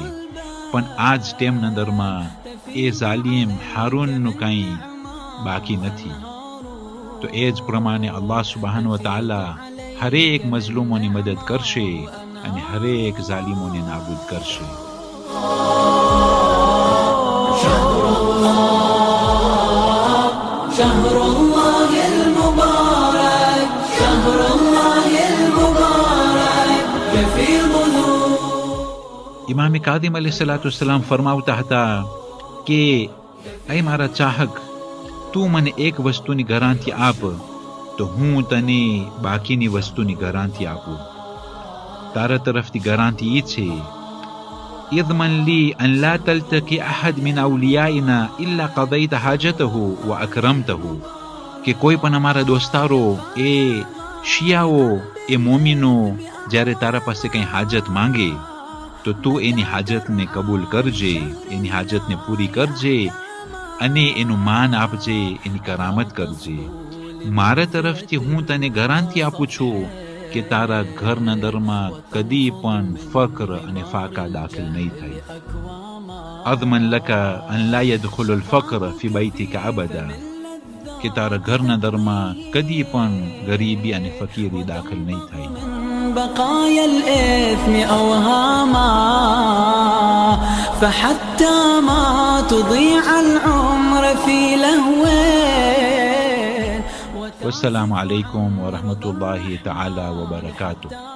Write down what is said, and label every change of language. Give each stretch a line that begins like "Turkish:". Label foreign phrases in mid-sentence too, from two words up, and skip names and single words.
Gujarati: પણ આજ ટેમના અંદરમાં એ ઝાલિમ હારૂનનું કંઈ બાકી નથી। તો એ જ પ્રમાણે અલ્લાહ
Arabic: سبحانه وتعالى
Gujarati: હરેક મઝલૂમોની મદદ કરશે અને હરેક ઝાલિમોને નાબૂદ કરશે।
Arabic: شهر الله المبارك شهر الله المبارك يفيض نور.
Gujarati: ઇમામ કાદિમ અલૈહિસ્સલામ ફરમાવતા હતા કે એ મારા ચાહક, તું મને એક વસ્તુની ગેરંટી આપ તો હું તને બાકીની વસ્તુની ગેરંટી આપું. તારા તરફથી ગેરંટી એ છે,
Arabic: اضمن لي أن لا تلتقي أحد من أوليائنا إلا قضيت حاجته وأكرمته.
Gujarati: કે કોઈ પણ અમારા દોસ્તારો એ શિયાઓ એ મોમીનો જ્યારે તારા પાસે કંઈ હાજત માંગે તો તું એની હાજતને કબૂલ કરજે, એની હાજતને પૂરી કરજે અને એનું માન આપજે, એની કરામત કરજે. મારા તરફથી હું તને ગેરંટી આપું છું કે તારા ઘરના દરમાં કદી પણ ફક્ર અને ફાકા દાખલ નહીં થાય.
Arabic: અضمن لك أن لا يدخل الفقر في بيتك أبدا.
Gujarati: કે તારા ઘરના દરમાં કદી પણ ગરીબી અને ફકીરી દાખલ નહીં થાય.
Arabic: بقايا الإثم أوهاما فحتى ما تضيع العمر في لهوين. والسلام عليكم ورحمة الله تعالى وبركاته.